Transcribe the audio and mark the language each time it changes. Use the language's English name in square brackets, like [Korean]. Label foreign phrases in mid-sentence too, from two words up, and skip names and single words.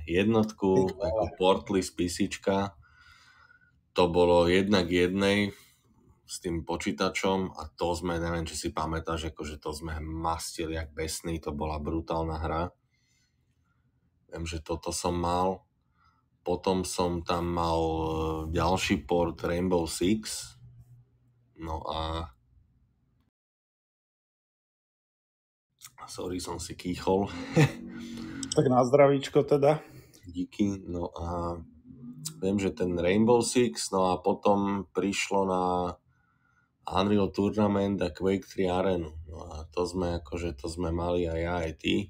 [Slovak] Jednotku, ako portly z PCčka. To bolo 1:1 s tým počítačom a to sme, neviem, či si pamätáš, akože to sme mastili jak besný, to bola brutálna hra. Viem, že toto som mal. Potom som tam mal ďalší port Rainbow Six. No a sorry, som si kýchol. Tak na zdravíčko teda. Díky. No a viem, že ten Rainbow Six, no a potom prišlo na Unreal Tournament a Quake 3 Arenu. No a to sme mali aj ja, aj ty.